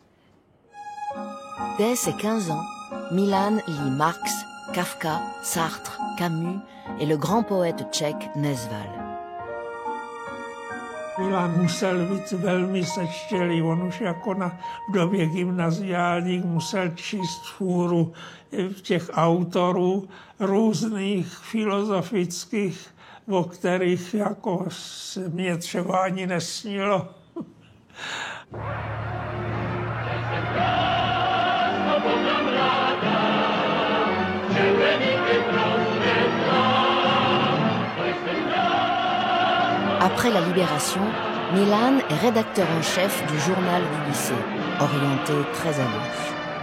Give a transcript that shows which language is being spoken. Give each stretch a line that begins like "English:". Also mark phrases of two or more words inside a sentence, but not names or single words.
French: Dès ses 15 ans, Milan lit Marx, Kafka, Sartre, Camus et le grand poète tchèque Nesval.
Czech: Milan musel být velmi sečtělý, on už jako v době gymnaziálních musel číst fůru těch autorů různých filozofických, o kterých jako se mě třeba ani nesnilo.
French: Après la libération, Milan est rédacteur en chef du journal du lycée, orienté très à gauche.